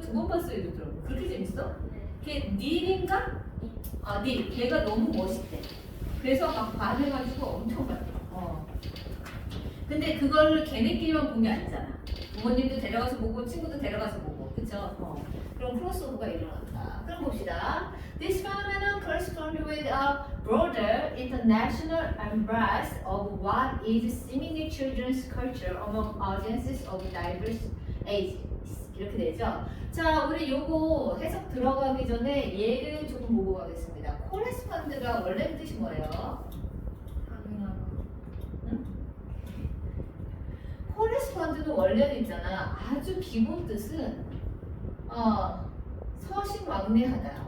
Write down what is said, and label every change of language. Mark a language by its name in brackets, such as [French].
[Korean] 2번 봤어요. 이러더라고. 그렇게 재밌어? 걔 닐인가? 닐. 걔가 너무 멋있대. 그래서 막 반해가지고 엄청 봤대. 근데 그걸 걔네끼리만 본 게 아니잖아. 부모님도 데려가서 보고 친구도 데려가서 보고. 그쵸? 그럼 크로스오버가 일어난다. 그럼 봅시다. [English] This phenomenon corresponds with a broader international embrace of what is seemingly children's culture among audiences of diverse ages. [Korean] 이렇게 되죠. 자, 우리 요거 해석 들어가기 전에 얘를 조금 보고 가겠습니다. correspond가 원래 뜻이 뭐예요? correspond 코레스폰드는 원래는 있잖아. 아주 기본 뜻은 서신왕래하다.